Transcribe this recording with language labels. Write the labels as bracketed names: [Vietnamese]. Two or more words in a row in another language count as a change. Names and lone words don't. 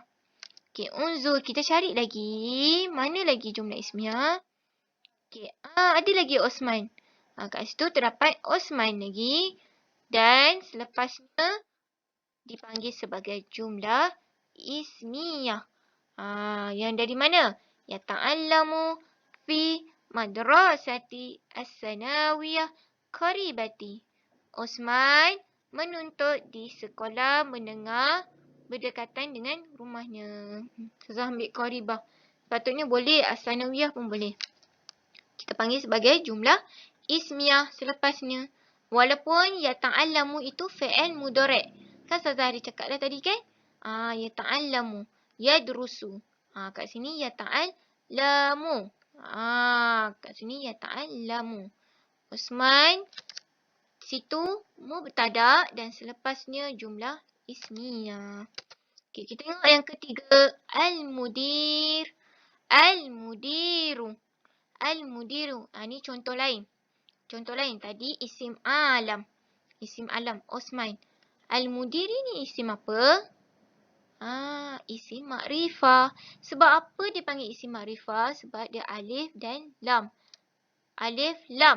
[Malay] Okey, unzur. Kita cari lagi. Mana lagi [Arabic] jumlah ismiyah? [Malay] Okey, ada lagi Osman. Kat situ terdapat Osman lagi. Dan selepasnya dipanggil sebagai [Arabic] jumlah ismiyah. [Malay] Yang dari mana? [Arabic] Yata'allamu fi madrasati as-sanawiyah qaribati. [Malay] Osman menuntut di sekolah menengah berdekatan dengan rumahnya. Saya ambil qaribah. Patutnya boleh, as-sanawiyah pun boleh. Kita panggil sebagai [Arabic] jumlah ismiyah [Malay] selepasnya. Walaupun yata'allamu itu [Arabic] fi'il mudhari'. [Malay] Kan Ustazah ada cakap dah tadi kan? [Arabic] Yata'allamu, yadrusu. [Malay] Kat sini yata'allamu. Kat sini yata'allamu. Osman, situ mubtada dan selepasnya [Arabic] jumlah ismiyah. [Malay] Okay, kita tengok yang ketiga. [Arabic] Al-mudir. Al-mudiru. Al-mudiru. [Malay] Ni contoh lain. Contoh lain tadi [Arabic] isim alam. Isim alam [Malay] Osman. Al-mudir ni [Arabic] isim apa? Isim makrifah. [Malay] Sebab apa dia panggil [Arabic] isim makrifah? [Malay] Sebab dia alif dan lam. Alif, lam.